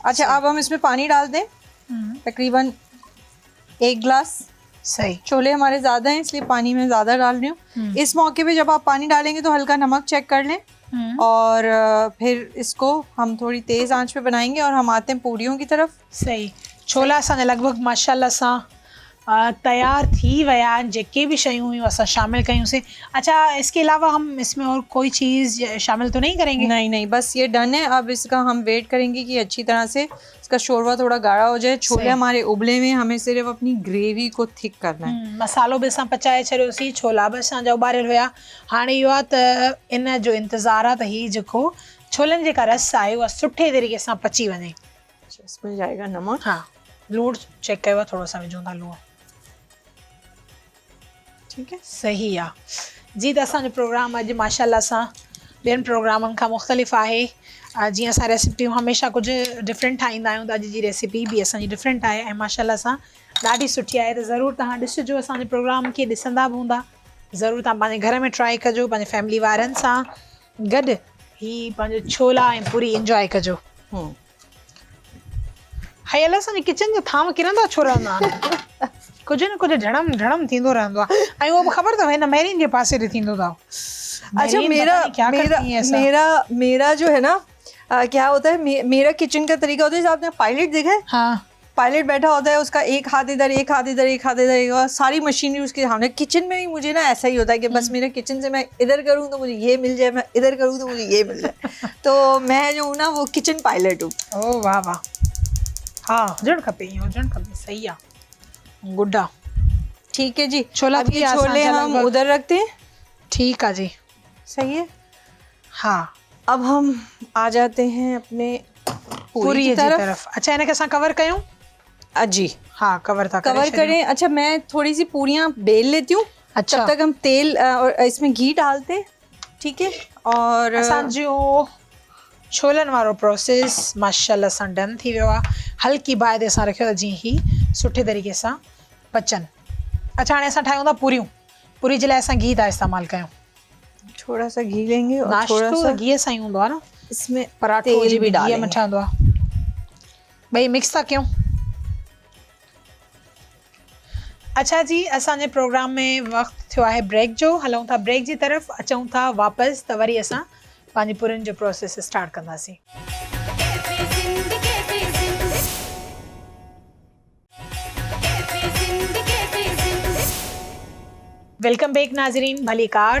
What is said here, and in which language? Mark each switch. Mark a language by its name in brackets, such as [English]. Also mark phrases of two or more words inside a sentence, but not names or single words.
[Urdu] اچھا، اب ہم اس میں پانی ڈال دیں، تقریباً 1 گلاس. सही। چھولے ہمارے زیادہ ہیں اس لیے پانی میں زیادہ ڈال رہی ہوں۔ اس موقع پہ جب آپ پانی ڈالیں گے تو ہلکا نمک چیک کر لیں، اور پھر اس کو ہم تھوڑی تیز آنچ پہ بنائیں گے اور ہم آتے ہیں پوریوں کی طرف. सही। [Sindhi] छोला असांजा लॻभॻि माशाल्लाह सां तैयार थी विया आहिनि। जेके भी शयूं हुयूं असां शामिल कयूंसीं। [Urdu] اچھا، اس کے علاوہ ہم اس میں اور کوئی چیز شامل تو نہیں کریں گے? نہیں، بس یہ ڈن ہے. اب اس کا ہم ویٹ کریں گے کہ اچھی طرح سے اس کا شوربہ تھوڑا گاڑھا ہو جائے. چھولے ہمارے ابلے میں، ہمیں صرف اپنی گریوی کو تھک کرنا ہے. [Sindhi] मसालो भी असां पचाए छॾियोसीं, छोला भी असांजा उॿारियल हुया। हाणे इहो आहे त इन जो इंतज़ारु आहे त हीउ जेको छोलनि जेका रस आहे उहा सुठे तरीक़े सां पची वञे। [Urdu] اس میں جائے گا نمک. [Sindhi] हाँ, लूण चेक कयो आहे, थोरो सा विझूं था लूण। [Urdu] ٹھیک ہے, [Sindhi] सही आहे जी। त असांजो प्रोग्राम अॼु माशाल्लाह सां ॿियनि प्रोग्रामनि खां मुख़्तलिफ़ आहे। जीअं असां रेसिपियूं हमेशह कुझु डिफरेंट ठाहींदा आहियूं, त अॼु जी रेसिपी बि असांजी डिफरेंट आहे ऐं माशाल्लाह सां ॾाढी सुठी आहे। त ज़रूरु तव्हां ॾिसिजो, असांजे प्रोग्राम खे ॾिसंदा बि हूंदा। ज़रूरु तव्हां पंहिंजे घर में ट्राई कजो, पंहिंजे फैमिली वारनि सां गॾु ही पंहिंजो छोला ऐं पूरी इंजॉय कजो। हाय अलाह, असांजे किचन जो थांव किरंदा छो रहंदा आहिनि? कुझु न कुझु ढड़म थींदो रहंदो आहे ऐं उहो बि ख़बर अथव हिन मैरिन जे पासे ते थींदो अथव। [Urdu] اچھا، میرا جو ہے نا، کیا ہوتا ہے، میرا کچن کا طریقہ ہوتا ہے، جیسے آپ نے پائلٹ دیکھا ہے. हाँ, پائلٹ بیٹھا ہوتا ہے، اس کا ایک ہاتھ ادھر، ایک ہاتھ ادھر، ایک ہاتھ ادھر، ساری مشینری اس کے سامنے. کچن میں بھی مجھے نا ایسا ہی ہوتا ہے کہ بس میرے کچن سے میں ادھر کروں تو مجھے یہ مل جائے، میں ادھر کروں تو مجھے یہ مل جائے. تو میں جو ہوں نا وہ کچن پائلٹ ہوں. او واہ واہ، ہاں, [Sindhi] हुजणु खपे। सही आहे, गुड्डा। [Urdu] ٹھیک ہے جی. [Sindhi] छोला [Urdu] اب یہ چھولے ہم ادھر رکھتے ہیں. ٹھیک ہے جی, صحیح ہے. हाँ, اب ہم آ جاتے ہیں اپنے پوری کی طرف. [Sindhi] अच्छा, इनके असां कवर कयूं? [Urdu] जी ہاں، کور करें। اچھا، میں تھوڑی سی پوریاں بیل لیتی ہوں. अच्छा, تب تک ہم تیل اور اس میں گھی ڈالتے ہیں. ٹھیک ہے۔ اور [Sindhi] असांजो छोलनि वारो प्रोसेस माशाल्लाह सां डन थी वियो आहे। हल्की बाहि ते असां रखियो जीअं ही सुठे तरीक़े सां पचनि। अच्छा, हाणे असां ठाहियूं था पूरियूं। पूरी जे लाइ असां घी था इस्तेमालु कयूं। [Urdu] تھوڑا سا گھی لیں گے اور تھوڑا سا [Sindhi] घी सां ई हूंदो आहे न, [Urdu] इसमें [Sindhi] पराठो [Urdu] تیل بھی [Sindhi] घी में ठहंदो आहे। ॿई मिक्स था कयूं। अच्छा जी, असांजे प्रोग्राम में वक़्तु थियो आहे ब्रेक जो। हलूं था ब्रेक जी तरफ़, अचूं था वापसि त वरी असां पंहिंजी पूरियुनि जो प्रोसेस स्टार्ट कंदासीं। [English] welcome back [Sindhi] नाज़रीन, भली कार।